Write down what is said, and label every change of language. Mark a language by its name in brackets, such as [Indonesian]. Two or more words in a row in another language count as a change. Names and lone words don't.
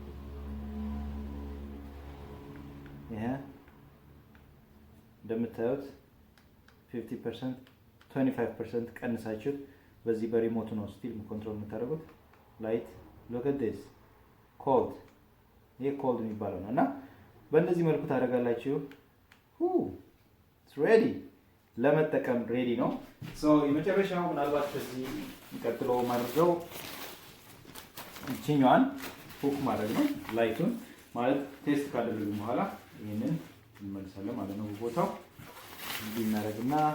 [Amharic] ይሄ እንደምታዩት 50% 25% ቀንሳችሁ በዚህ በሪሞቱ ነው [English] still control [Amharic] የምታደርጉት። ላይት [English] look at this cold [Amharic] ይሄ ኮልድ የሚባለው ነው እና በእንደዚህ መልኩ ታደርጋላችሁ። [English] it's ready [Amharic] ለመጠቀም ሬዲ ነው። የመጨረሻው ምናልባት ከዚህ ቀጥሎ ማድረገው እቺኛዋን ሁክ ማድረግ ነው። ላይቱን ማለት ቴስት ካደረግን በኋላ ይሄንን እንመልሳለን ማለት ነው። ቦታው እንዲህ እናደርግና